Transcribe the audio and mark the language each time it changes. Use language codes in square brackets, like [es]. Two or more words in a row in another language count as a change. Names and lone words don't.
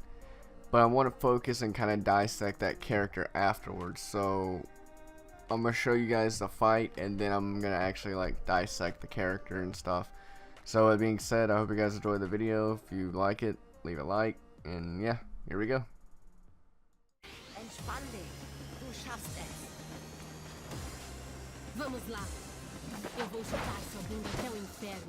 [en] But I want to focus and kind of dissect that character afterwards. So I'm gonna show you guys the fight, and then I'm gonna actually dissect the character and stuff. So that being said, I hope you guys enjoy the video. If you like it, leave a like, and yeah, here we go. [de] Entspann dich. Du schaffst es. [pt] Vamos lá. Eu vou chutar sua bunda até o inferno.